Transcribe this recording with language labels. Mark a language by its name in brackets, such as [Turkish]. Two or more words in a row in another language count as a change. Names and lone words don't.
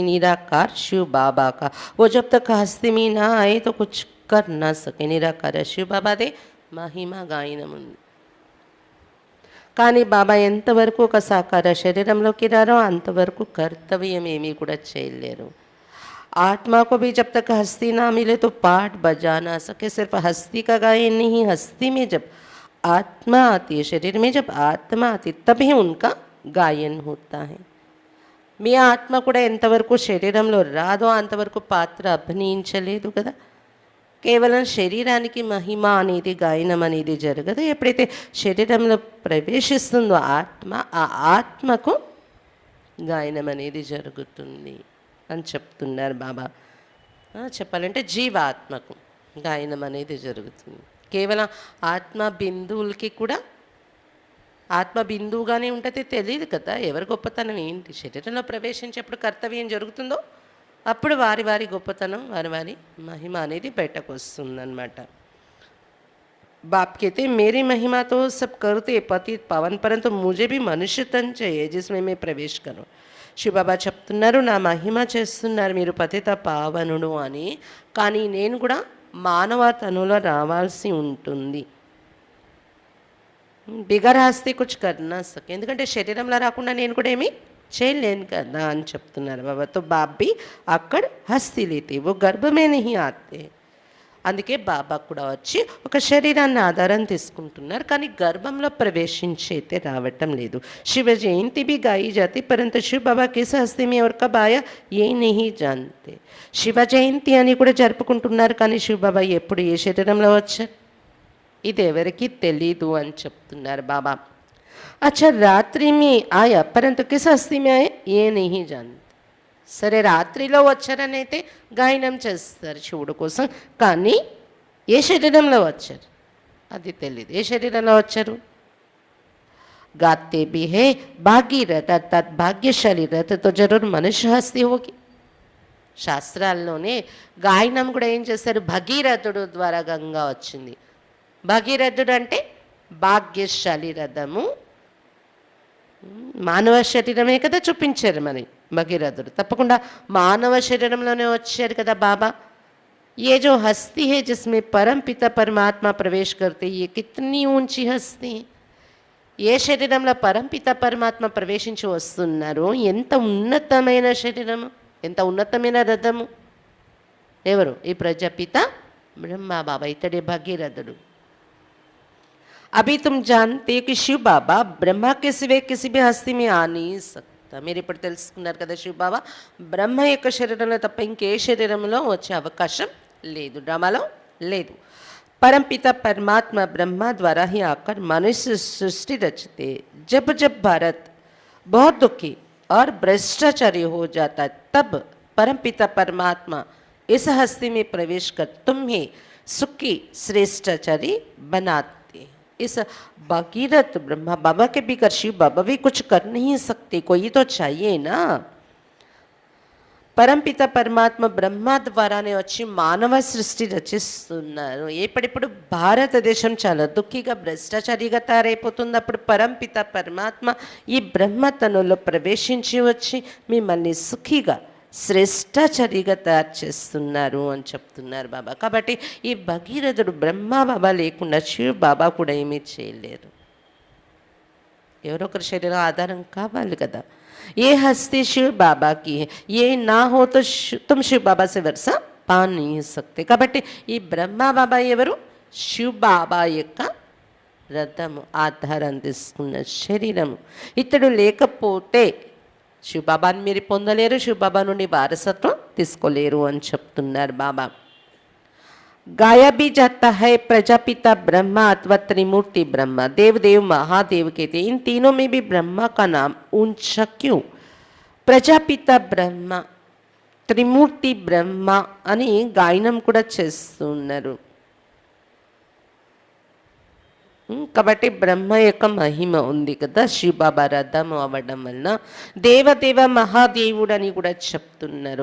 [Hindi] निराकार शिव बाबा का. वो जब तक हस्ती में ना आए तो कुछ कर ना सके. [Telugu] నిరాకార శివ బాబాదే మహిమ గాయనం ఉంది. కానీ బాబా ఎంతవరకు ఒక సాకార శరీరంలోకి రారో అంతవరకు కర్తవ్యం ఏమీ కూడా చేయలేరు. [Hindi] आत्मा को भी जब तक हस्ती ना मिले तो पाठ बजा ना सके. सिर्फ हस्ती का गायन नहीं, हस्ती में जब आत्मा आती है, शरीर में जब आत्मा आती तभी उनका गायन होता है. [Telugu] మీ ఆత్మ కూడా ఎంతవరకు శరీరంలో రాదో అంతవరకు పాత్ర అభినయించలేదు కదా. కేవలం శరీరానికి మహిమ అనేది గాయనం అనేది జరగదు. ఎప్పుడైతే శరీరంలో ప్రవేశిస్తుందో ఆత్మ, ఆ ఆత్మకు గాయనం అనేది జరుగుతుంది అని చెప్తున్నారు బాబా. చెప్పాలంటే జీవాత్మకు గాయనం అనేది జరుగుతుంది. కేవలం ఆత్మ బిందువులకి కూడా ఆత్మ బిందువుగానే ఉంటుంది, తెలియదు కదా ఎవరి గొప్పతనం ఏంటి. శరీరంలో ప్రవేశించేప్పుడు కర్తవ్యం జరుగుతుందో అప్పుడు వారి వారి గొప్పతనం, వారి వారి మహిమ అనేది బయటకు వస్తుందన్నమాట. [Hindi] बाप कहते मेरी महिमा तो सब करते पतित पावन, परंतु मुझे भी मनुष्य तन चाहिए जिसमें मैं प्रवेश करूं. [Telugu] శివ బాబా చెప్తున్నారు నా మహిమ చేస్తున్నారు మీరు పతిత పావనుడు అని, కానీ నేను కూడా మానవ తనులో రావాల్సి ఉంటుంది. [Hindi] बिगर हस्ती कुछ करना सके. [Telugu] ఎందుకంటే శరీరంలో రాకుండా నేను కూడా ఏమి చేయలేను కదా అని చెప్తున్నారు బాబా. [Hindi] तो बाप भी అక్కడ हस्ती लेते ओ गर्भमे नहीं आते. [Telugu] అందుకే బాబా కూడా వచ్చి ఒక శరీరాన్ని ఆధారం తీసుకుంటున్నారు కానీ గర్భంలో ప్రవేశించి అయితే రావటం లేదు. [Hindi] శివ జయంతి भी गाई जाती परंतु शिव बाबा किस हस्ती में और कब आया ये नहीं जानते. [Telugu] శివ జయంతి అని కూడా జరుపుకుంటున్నారు కానీ శివ బాబా ఎప్పుడు ఏ శరీరంలో వచ్చారు ఇది ఎవరికి తెలీదు అని చెప్తున్నారు బాబా. [Hindi] अच्छा रात्रि में आया परंतु किस हस्ती में आए ये नहीं जानते. [Telugu] సరే రాత్రిలో వచ్చారని అయితే గాయనం చేస్తారు శివుడు కోసం, కానీ ఏ శరీరంలో వచ్చారు అది తెలియదు. ఏ శరీరంలో వచ్చారు? [Hindi] गाते भी है भागीरथ अर्थात भाग्यशाली रथ तो जरूर मनुष्य हस्ती होगी. [Telugu] శాస్త్రాల్లోనే గాయనం కూడా ఏం చేస్తారు, భగీరథుడు ద్వారా గంగా వచ్చింది. భగీరథుడు అంటే భాగ్యశాలి రథము, మానవ శరీరమే కదా చూపించారు మరి భగీరథుడు. తప్పకుండా మానవ శరీరంలోనే వచ్చారు కదా బాబా. [Hindi] ये जो हस्ती है जिसमें परम पिता परमात्मा प्रवेश करते, ये कितनी ऊंची हस्ती है. [Telugu] ఏ శరీరంలో పరంపిత పరమాత్మ ప్రవేశించి వస్తున్నారో ఎంత ఉన్నతమైన శరీరము, ఎంత ఉన్నతమైన రథము. ఎవరు? ఈ ప్రజాపిత బ్రహ్మ బాబా, ఇతడే భగీరథుడు. [Hindi] अभी तुम जानते हो कि शिव बाबा ब्रह्मा के सिवाय किसी भी हस्ती में आ नहीं सकता. [Telugu] మీరు ఇప్పుడు తెలుసుకున్నారు కదా, శివ బాబా బ్రహ్మ యొక్క శరీరంలో తప్ప ఇంకే శరీరంలో వచ్చే అవకాశం లేదు, డ్రామాలో లేదు. [Hindi] परमपिता परमात्मा ब्रह्मा द्वारा ही आकर मनुष्य सृष्टि रचते. जब जब भारत बहुत दुखी और भ्रष्टाचारी हो जाता है, तब परमपिता परमात्मा इस हस्ती में प्रवेश कर तुम्हें सुखी श्रेष्ठाचारी बनाते. इस भगीरथ ब्रह्मा बाबा के भी कर शिव बाबा भी कुछ कर नहीं सकते, कोई तो चाहिए ना. [Telugu] పరంపిత పరమాత్మ బ్రహ్మ ద్వారానే వచ్చి మానవ సృష్టి రచిస్తున్నారు. ఎప్పుడిప్పుడు భారతదేశం చాలా దుఃఖిగా భ్రష్టాచారిగా తయారైపోతుంది. అప్పుడు పరంపిత పరమాత్మ ఈ బ్రహ్మ తనులో ప్రవేశించి వచ్చి మిమ్మల్ని సుఖిగా శ్రేష్టాచారిగా తయారు చేస్తున్నారు అని చెప్తున్నారు బాబా. కాబట్టి ఈ భగీరథుడు బ్రహ్మ బాబా లేకుండా శివ బాబా కూడా ఏమీ చేయలేరు. ఎవరో ఒకరి శరీరం ఆధారం కావాలి కదా. [Hindi] ये हस्ती शिव बाबा की है, ये ना हो तो तुम शिव बाबा से वर्षा पा नहीं सकते. [Telugu] కాబట్టి ఈ బ్రహ్మ బాబా ఎవరు? శివ బాబా యొక్క రథము, ఆధారం తీసుకున్న శరీరము. ఇతడు లేకపోతే శివ బాబాని మీరు పొందలేరు, శివ బాబా నుండి వారసత్వం తీసుకోలేరు అని చెప్తున్నారు బాబా. [Hindi] गाया भी जाता है प्रजापिता ब्रह्मा अथवा त्रिमूर्ति ब्रह्मा, देवदेव महादेव कहते. इन तीनों में भी ब्रह्मा का नाम ऊंचा क्यों? [Telugu] ప్రజాపిత బ్రహ్మ, త్రిమూర్తి బ్రహ్మ అని గాయనం కూడా చేస్తున్నారు. కాబట్టి బ్రహ్మ యొక్క మహిమ ఉంది కదా శివబాబా రథము అవ్వడం వలన. దేవదేవ మహాదేవుడు అని కూడా చెప్తున్నారు.